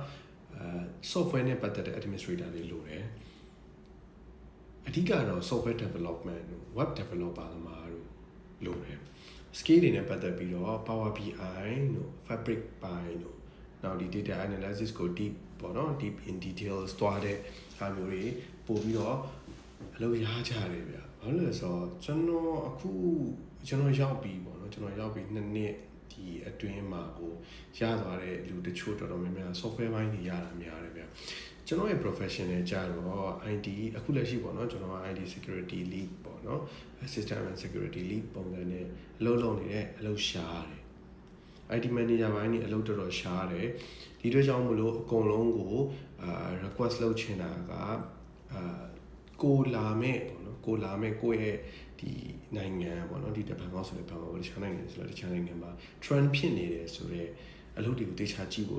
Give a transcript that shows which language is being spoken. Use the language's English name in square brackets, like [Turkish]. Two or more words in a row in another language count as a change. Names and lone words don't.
[Burmese] software နဲ့ပတ်သက်တဲ့ administrator တွေလိုတယ်အဓိကတော့ [English] software development [Burmese] တို့ [English] web developer [Burmese] သမားတို့လိုတယ် skill တွေနဲ့ပတ်သက်ပြီးတော့ Power BI တို့ Fabric ဘိုင်းတို့နောက်ဒီ [English] data analysis [Burmese] ကို deep ပေါ့နော် [English] deep in details [Burmese] သွားတဲ့အားမျိုးတွေပို့ပြီးတော့အလုပ်ရကြတယ်ဗျဘာလို့လဲဆိုတော့ကျွန်တော်ရောက်ပြီး ပေါ့နော်ကျွန်တော်ရောက်ပြီး2နှစ်ဒီအတွင်းမှာကိုရသွားတဲ့လူတချို့တော်များများ software ဘိုင်းတွေရတာများတယ်ဗျကျွန်တော်ရဲ့ professional ကြတော့ IT အခုလက်ရှိပေါ့နော်ကျွန်တော်က [English] IT security lead [Burmese] ပေါ့နော် [English] system and security lead [Burmese] ပုံစံ နဲ့အလုပ်လုပ်နေတဲ့အလုပ်ရှားတယ် [English] IT manager [Burmese] ဘိုင်းနေအလုပ်တော်တော်ရှားတယ်ဒီအတွက်ကြောင့်မလို့အကုန်လုံးကိုrequest လုပ်ချင်တာကကိုလာမဲ့ပေါ့နော်ကိုလာမဲ့ ကိုရဲ့ဒီနိုင်ငံပေါ့နော်ဒီတပံကောက်ဆိုတဲ့ဘန်ကောက်တခြားနိုင်ငံဆိုတော့တခြားနိုင်ငံမှာ trend ဖြစ်နေတယ်ဆိုတော့အလုပ်တွေကိုတေချာကြည့်